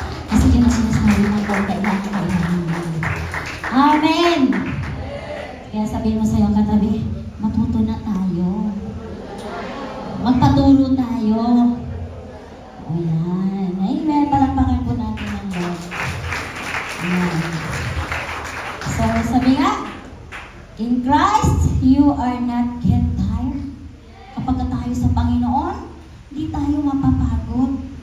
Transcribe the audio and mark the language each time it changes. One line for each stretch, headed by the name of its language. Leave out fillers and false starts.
Filipino: Kasi yun ang sinasabi ng Lord, kailangan kailangan. Amen! Kaya sabihin mo sa'yo katabi, matuto na tayo. Magpaturo tayo. O yan. Amen. Palakpakan po natin ang Lord. Ayan.
English: So, sabi nga, in Christ, you are not yet tired.
Filipino: Kapag tayo sa Panginoon, hindi tayo mapapagod.